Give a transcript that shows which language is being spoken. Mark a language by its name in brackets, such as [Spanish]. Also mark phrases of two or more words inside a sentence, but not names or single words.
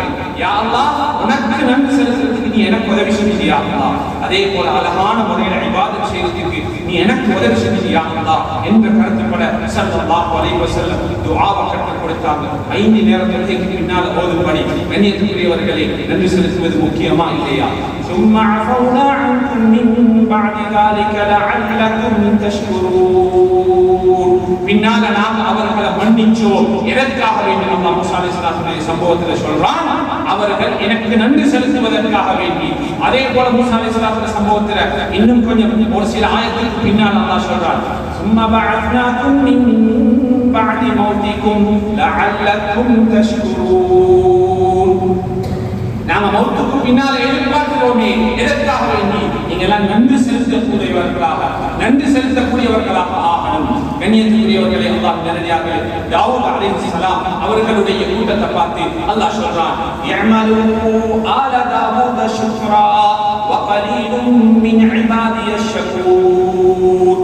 [Tamil] யா அல்லாஹ் உனக்கு நன்றி செலுத்துறதுக்கு நீ எனக்கு உதவி செஞ்சியா அல்லாஹ், அதே போல அழகான முறையில் இபாதத் செய்வதற்கு நீ எனக்கு உதவி செஞ்சியா அல்லாஹ் என்ற கருத்துப்பட [Arabic] صلى الله عليه وسلم [Tamil] துஆவை கற்றுக் கொடுத்தாங்க. 5 நேர தொழுகைக்கு பின்னால் ஓதும்படி. கண்ணியத்துக்குரியவர்களே, நன்றி செலுத்துவது முக்கியமா இல்லையா? [Arabic] ثم عفونا عنكم من بعد ذلك لعلكم تشكرون. [Tamil] பின்னால நாங்க அவர்களை மன்னிச்சோம். எதற்காக வேண்டி அல்லாஹ் மூஸா அலைஹிஸ்ஸலாத்துடைய சம்பவத்தில் சொல்றான், அவர்கள் எனக்கு நன்றி செலுத்துவதற்காக வேண்டி. அதே போல மூஸா அலைஹிஸ்ஸலாத்துடைய சம்பவத்தில் இன்னும் கொஞ்சம் ஒரு சில ஆயத்துக்கு பின்னால் அல்லாஹ் சொல்றான், [Arabic] ثم بعثناكم من بعد موتكم لعلكم تشكرون. [Tamil] நாம மௌத்துக்கு பின்னால எதிர்பார்க்கிறோமே, எதற்காக வேண்டி? நீங்க எல்லாம் நன்றி செலுத்தக்கூடியவர்களாக ஆகணும். கண்ணியத்துக்குரியவர்களே, அல்லாஹ் நேரடியாக தாவூத் அலைஹிஸ்ஸலாம் அவர்களுடைய கூட்டத்தை பார்த்து அல்லாஹ் சொல்றான், [Arabic] اعملوا آل داوود شكرا وقليل من عبادي الشكور.